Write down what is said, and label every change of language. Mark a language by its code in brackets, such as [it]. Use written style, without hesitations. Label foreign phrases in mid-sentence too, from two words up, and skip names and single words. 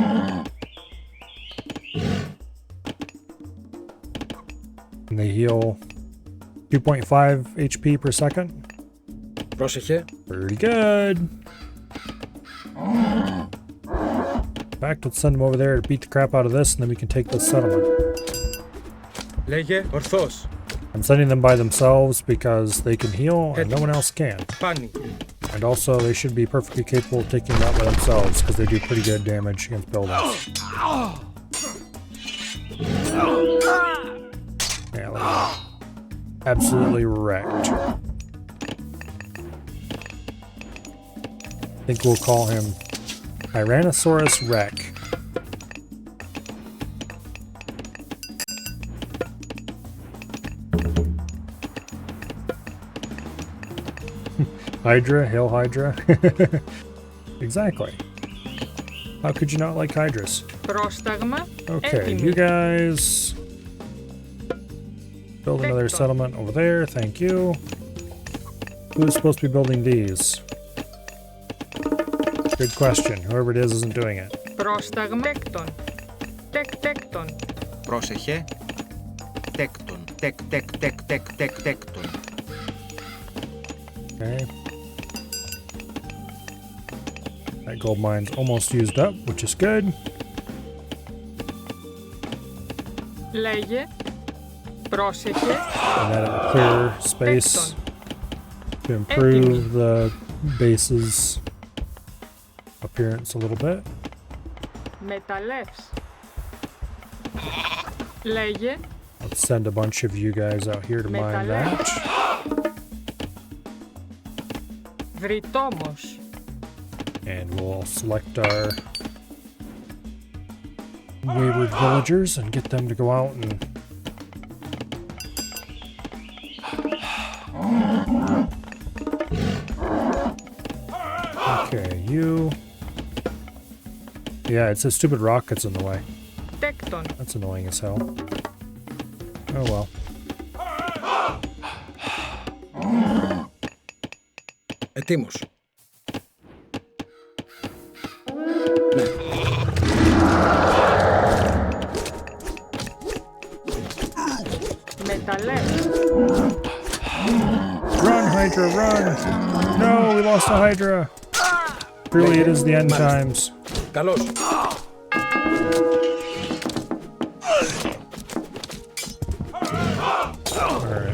[en] And they heal 2.5 HP per second. [el] Πρόσεχε. [en] Pretty good. In fact, let's send them over there to beat the crap out of this, and then we can take this settlement. [el] Λέγε ορθώς. [en] I'm sending them by themselves because they can heal and no one else can. [el] Πάνι. [en] And also, they should be perfectly capable of taking that by themselves because they do pretty good damage against buildings. Yeah, look at that. Absolutely wrecked. I think we'll call him Tyrannosaurus Rex. Hydra, hail Hydra. Exactly. How could you not like Hydras? [el] Πρόσταγμα. [en] Okay, [el] Έτοιμη. [en] you guys build another settlement over there. Thank you. Who's supposed to be building these? Good question. Whoever it is isn't doing it. [el] Πρόσταγμα. Τέκτον. Τέκτον. Πρόσεχε. Τέκτον. Τέκτον. [en] Okay. That gold mine's almost used up, which is good. [el] Λέγε. Πρόσεχε. [en] And that'll clear space to improve the base's appearance a little bit. [el] Μεταλλεύς. Λέγε. [en] Let's send a bunch of you guys out here to mine that. [el] Βρυτόμος. [en] And we'll select our wayward villagers and get them to go out and okay, you. Yeah, it says stupid rockets in the way. [el] Τέκτον. [en] That's annoying as hell. Oh well. [el] Έτοιμος. Μεταλλεύς. [en] Run, Hydra, run! No, we lost a Hydra! Really, it is the end times. [el] Καλώς. [en] Alright.